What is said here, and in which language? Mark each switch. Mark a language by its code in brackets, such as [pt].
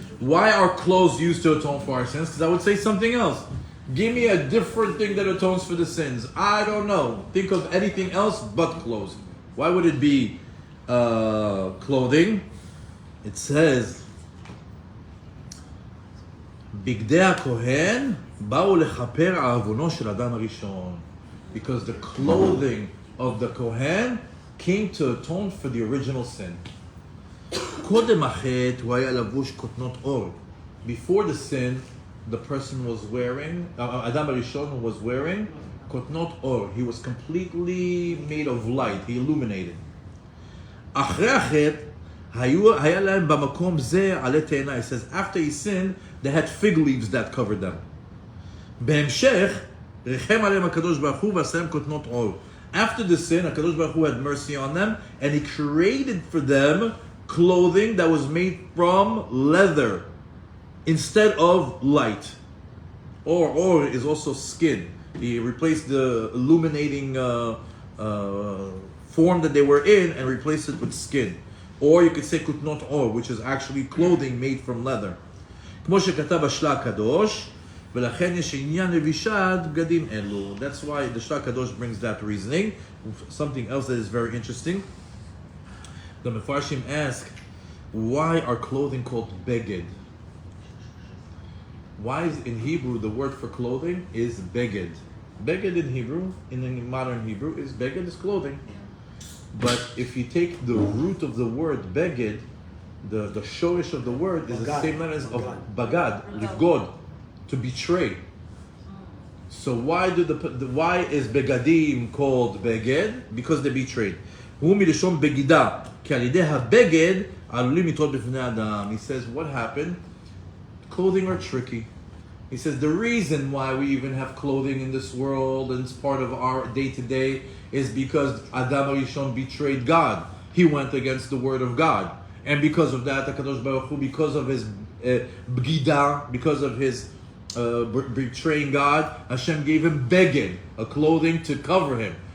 [en] Why are clothes used to atone for our sins? Because I would say something else. Give me a different thing that atones for the sins. I don't know. Think of anything else but clothes. Why would it be clothing? [he] It says, בגדי הכהן באו לכפר עוונו של אדם הראשון. [en] Because the clothing of the Kohen came to atone for the original sin. [he] קודם החטא הוא היה לבוש כותנות אור. [en] Before the sin, the person was wearing, Adam Arishon was wearing kotnot or. He was completely made of light. He illuminated. [he] אחרי החטא, היה להם במקום זה עלי תאנה. [en] It says, after he sinned, they had fig leaves that covered them. [he] בהמשך, ריחם עליהם הקדוש ברוך הוא ועשה להם כותנות אור. [en] After the sin, HaKadosh Baruch Hu had mercy on them, and he created for them clothing that was made from leather instead of light. Or is also skin. He replaced the illuminating form that they were in and replaced it with skin. Or you could say kutnot or, which is actually clothing made from leather. [he] כמו שכתב השלה הקדוש, ולכן יש עניין לבישת בגדים אלו. [en] That's why the Shla Kadosh brings that reasoning. Something else that is very interesting. The Mefarshim ask, why are clothing called beged? Why is in Hebrew the word for clothing is beged? Beged in Hebrew, in modern Hebrew, is beged is clothing. But if you take the root of the word beged, the shorish of the word is the same letter as of bagad, livgod, to betray. So why is begadim called beged? Because they betrayed. [he] הוא מלשון בגידה, כי על ידי הבגד עלולים לטעות בפני אדם. [en] He says, what happened? Clothing are tricky. He says the reason why we even have clothing in this world and it's part of our day-to-day is because Adam Arishon betrayed God. He went against the word of God. And because of that, HaKadosh Baruch Hu, because of his bgida, because of his betraying God, Hashem gave him beged, a clothing to cover him.